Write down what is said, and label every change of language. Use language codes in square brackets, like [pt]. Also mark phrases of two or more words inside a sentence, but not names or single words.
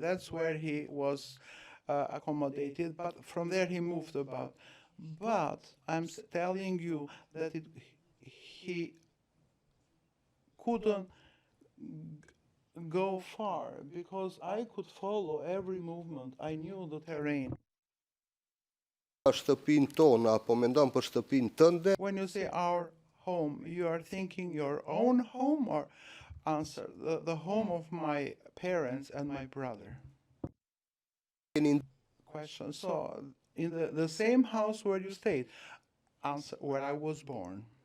[en] That's where he was accommodated, but from there he moved about. But I'm telling you that he couldn't go far because I could follow every movement. I knew the terrain. [sq] Shtëpinë tonë apo mendon për shtëpinë tënde? [en] When you say our home, you are thinking your own home or answer the home of my parents and my brother? Question: so in the same house where you stayed? Answer: where I was born.